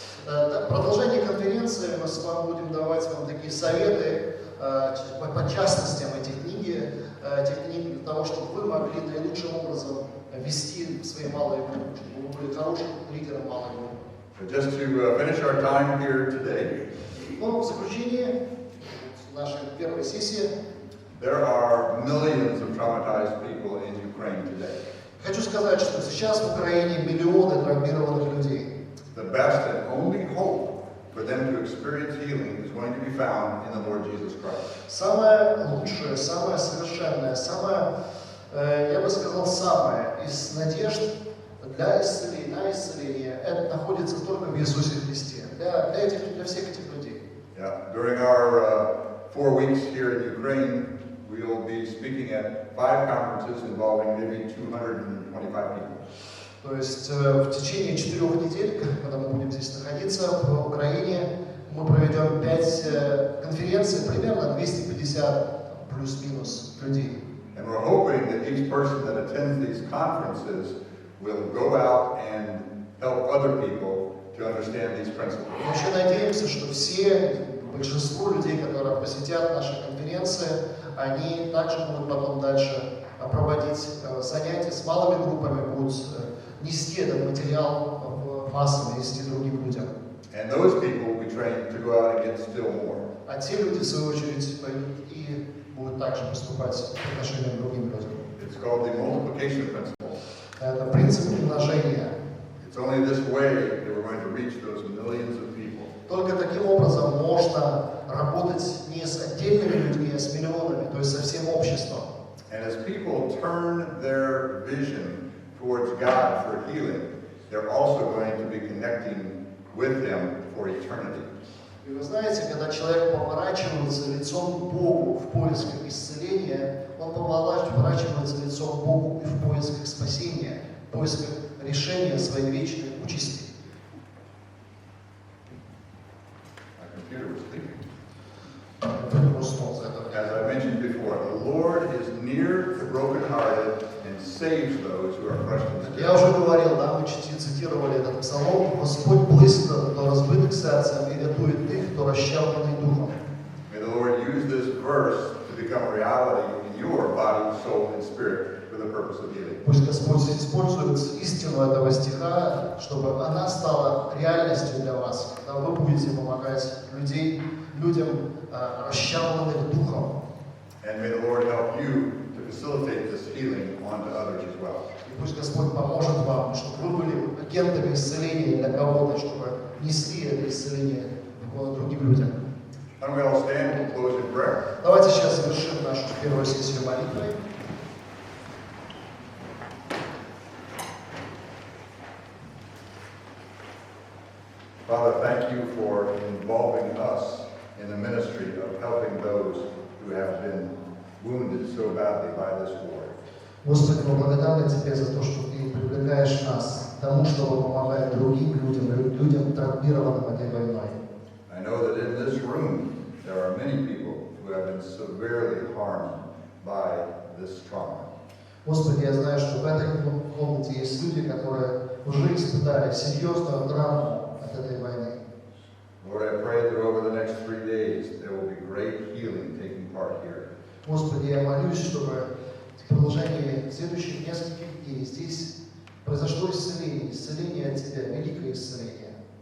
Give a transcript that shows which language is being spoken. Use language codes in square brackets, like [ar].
[ru] В продолжении конференции мы с вами будем давать вам такие советы по частностям этих книг, для того, чтобы вы могли наилучшим образом вести свои малые группы, чтобы вы были хорошим лидером малой группы. [en] Just to finish our time here today, [ru] Но в заключение нашей первой сессии [en] there are millions of traumatized people in Ukraine today. [ru] хочу сказать, что сейчас в Украине миллионы травмированных людей. [en] The best and only hope for them to experience healing is going to be found in the Lord Jesus Christ. [ru] Самое лучшее, самое совершенное, я бы сказал, самое из надежд для исцеления, это находится только в Иисусе Христе, для всех этих людей. [en] Yeah. During our 4 weeks here in Ukraine, we will be speaking at 5 conferences involving maybe 225 people. [ru] То есть в течение 4 недель, когда мы будем здесь находиться в Украине, мы проведем 5 конференций, примерно 250 плюс-минус людей. [en] And we're hoping that each person that attends these conferences will go out and help other people to understand these principles. [ru] Мы еще надеемся, что большинство людей, которые посетят наши конференции, они также будут потом дальше проводить занятия с малыми группами, будут нести этот материал массово, нести другим людям. [en] And those people will be trained to go out and get still more. [ru] А те люди, в свою очередь, пойдут и будут также поступать по отношению к другим людям. [en] It's called the multiplication principle. [ru] Это принцип умножения. [en] It's only this way that we're going to reach those millions of people. [ru] Только таким образом можно работать не с отдельными людьми, а с миллионами, то есть со всем обществом. [en] And as people turn their vision towards God for healing, they're also going to be connecting with Him for eternity. [ru] И вы знаете, когда человек поворачивается лицом к Богу в поисках исцеления, он поворачивается лицом к Богу и в поисках спасения, в поисках решения своей вечной участи. [en] My computer was thinking. As As I mentioned before, the Lord is near the brokenhearted and saves those who are crushed in spirit. [ru] Я уже говорил, да, мы цитировали этот псалом: Господь близко до разбитых сердцем и рятует их, кто расчавленный духом. [en] May the Lord use this verse to become a reality in your body, soul, and spirit for the purpose of healing. [ru] Пусть Господь использует истину этого стиха, чтобы она стала реальностью для вас, когда вы будете помогать людям, расчавленных духом. [en] And may the Lord help you to facilitate this healing onto others as well. [ru] И пусть Господь поможет вам, чтобы вы были агентами исцеления для кого-то, чтобы несли это исцеление другим людям. [en] Why don't we all stand and close in prayer? [ru] Давайте сейчас завершим нашу первую сессию молитвы. [en] Father, thank you for involving us in the ministry of helping those who have been wounded so badly by this war. [ru] Господи, мы благодарны Тебе за то, что Ты привлекаешь нас к тому, чтобы помогать другим людям, травмированным этой войной. [en] I know that in this room there are many people who have been severely harmed by this trauma. [ru] Господи, я знаю, что в этой комнате есть люди, которые уже испытали серьезную травму от этой войны. [en] Lord, I pray that over the next 3 days there will be great healing taking part here. [ru] Господи, я молюсь, чтобы в продолжении следующих нескольких дней здесь произошло исцеление от Тебя, великое исцеление.